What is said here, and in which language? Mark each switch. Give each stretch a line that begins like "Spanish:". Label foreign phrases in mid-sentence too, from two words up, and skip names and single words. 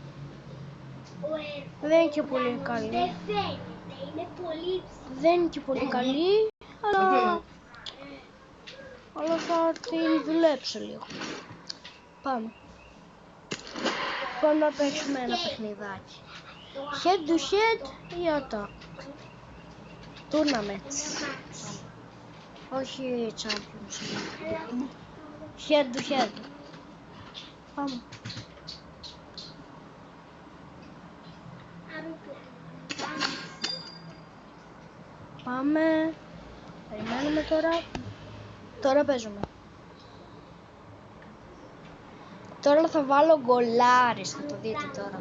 Greek: Δεν είναι και πολύ καλή. Δεν φαίνεται, είναι πολύ ψηλή. Δεν είναι και πολύ καλή, αλλά θα την δουλέψω λίγο. Πάμε. Πάμε να παίξουμε ένα παιχνιδάκι.
English: Head to head ή attack. Tournaments. Όχι Champions. Head to head.
Greek: Πάμε. Πάμε. Περιμένουμε τώρα. Τώρα παίζουμε. Τώρα θα βάλω γκολάρες, θα το δείτε τώρα.